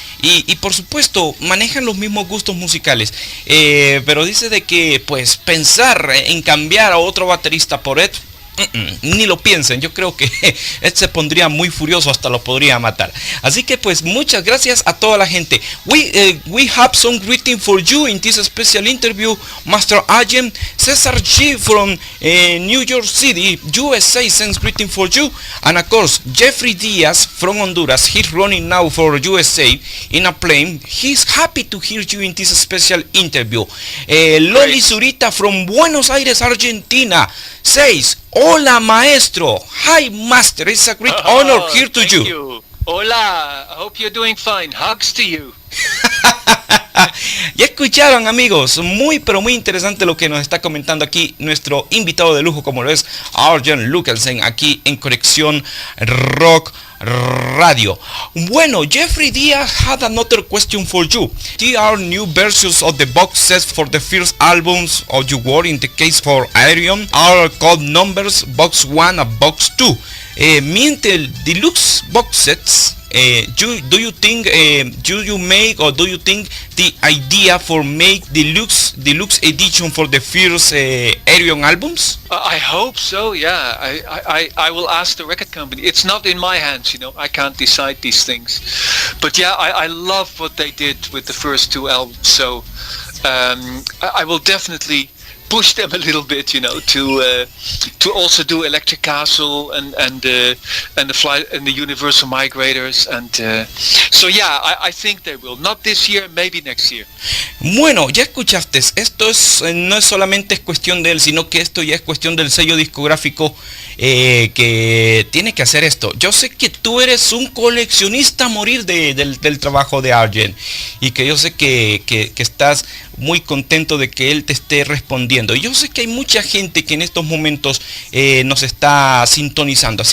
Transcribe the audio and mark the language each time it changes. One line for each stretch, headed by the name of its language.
Spanish: Y por supuesto manejan los mismos gustos musicales, pero dice de que pues pensar en cambiar a otro baterista por Ed, ni lo piensen. Yo creo que Ed se pondría muy furioso, hasta lo podría matar. Así que pues muchas gracias a toda la gente.
English: We have some greeting for you in this special interview, Master Arjen. Cesar G from New York City, USA, sends greeting for you. And of course Jeffrey Diaz from Honduras, he's running now for USA in a plane. He's happy to hear you in this special interview. Loli Zurita from Buenos Aires, Argentina, says,
Spanish: hola maestro,
English: hi master, it's a great honor here to you. Hola, I hope you're doing fine, hugs to you.
Spanish: Ya escucharon, amigos, muy pero muy interesante lo que nos está comentando aquí nuestro invitado de lujo, como lo es Arjen Lucassen, aquí en Conexión Rock Radio.
English: Bueno, Jeffrey Diaz had another question for you. There are new versions of the box sets for the first albums of your work. In the case for Ayreon are called numbers box 1 and box 2.
Spanish: Mientras el
English: deluxe box sets, do you think do you think the idea for make deluxe edition for the first Ayreon albums? I hope so. Yeah, I will ask the record company. It's not in my hands, I can't decide these things. But yeah, I love what they did with the first two albums. So I will definitely push them a little bit, to also do Electric Castle and the flight and the Universal Migrators, and so yeah, I think they will. Not this year, maybe next year.
Spanish: Bueno, ya escuchaste, esto no es solamente cuestión de él, sino que esto ya es cuestión del sello discográfico que tiene que hacer esto. Yo sé que tú eres un coleccionista a morir del trabajo de Arjen, y que yo sé que estás muy contento de que él te esté respondiendo. Y yo sé que hay mucha gente que en estos momentos nos está sintonizando.